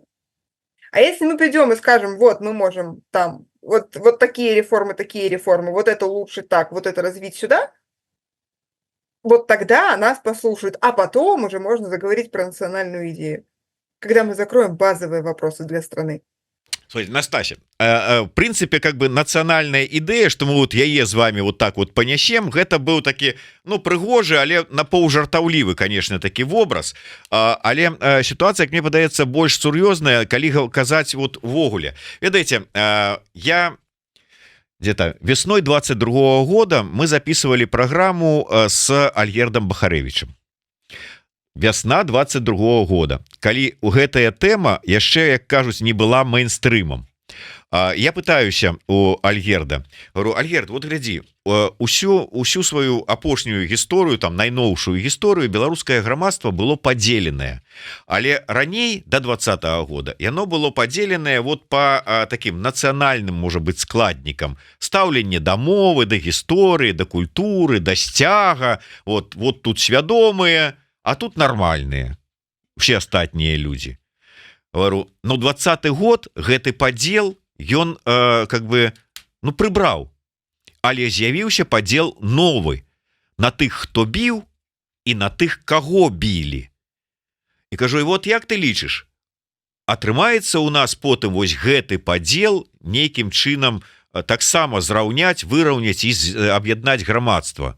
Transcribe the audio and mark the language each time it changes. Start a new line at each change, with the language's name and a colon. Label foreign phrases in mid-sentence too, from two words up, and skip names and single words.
Russian: А если мы придем и скажем: вот мы можем там вот такие реформы, вот это улучшить так, вот это развить сюда, вот тогда нас послушают, а потом уже можно заговорить про национальную идею, когда мы закроем базовые вопросы для страны. Смотрите, Настасья, в принципе, национальная идея, что мы вот яе з вами вот так вот понясем,
Belarusian: гэта быў такі, прыгожы, але напаўжартаўлівы, конечно, такі вобраз. Але
Russian: ситуация, как мне
Belarusian: падаецца, больш сур'ёзная, калі казаць вот увогуле. Ведаеце,
Russian: я где-то весной 22 года мы записывали программу с Альгердом Бахаревичем.
Belarusian: Вясна 22 года, калі гэтая тэма яшчэ, як кажуць, не была мейнстрымам. Я пытаюся у Альгерда, говорю: Альгерд, вот глядзі, усю сваю апошнюю гісторыю, там найноўшую гісторыю, беларускае грамадства было падзеленае. Але раней, до 20-го года, яно было падзеленае вот
Russian: по таким
Belarusian: нацыянальным, можа быць, складнікам. Стаўленне да мовы, да гісторыі, да культуры, да сцяга, вот тут свядомыя, а тут
Russian: нормальные все
Belarusian: астатнія люди. Говорю, 20-й год гэты падзел ён прыбраў, але з'явіўся падзел новы на тых, хто біў, і на тых, каго білі. І кажу: і вот як ты лічыш, атрымаецца у нас потым вось гэты падзел нейкім чынам таксама зраўняць, выраўняць і аб'яднаць грамадства?